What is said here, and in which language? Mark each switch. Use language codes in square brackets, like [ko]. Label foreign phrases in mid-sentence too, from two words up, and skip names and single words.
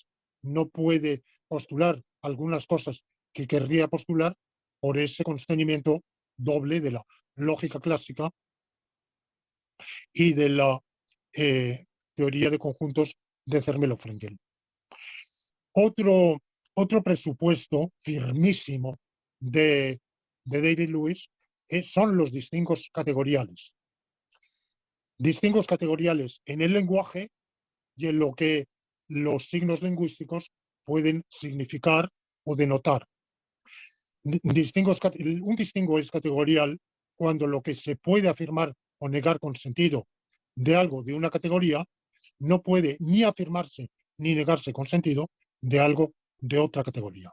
[es] No puede postular algunas cosas que querría postular por ese constreñimiento doble de la lógica clásica y de la teoría de conjuntos de Zermelo-Fraenkel. Otro presupuesto firmísimo de David Lewis son los distingos categoriales. Distingos categoriales en el lenguaje y en lo que los signos lingüísticos pueden significar o denotar. Un distingo es categorial cuando lo que se puede afirmar o negar con sentido de algo de una categoría no puede ni afirmarse ni negarse con sentido de algo de otra categoría.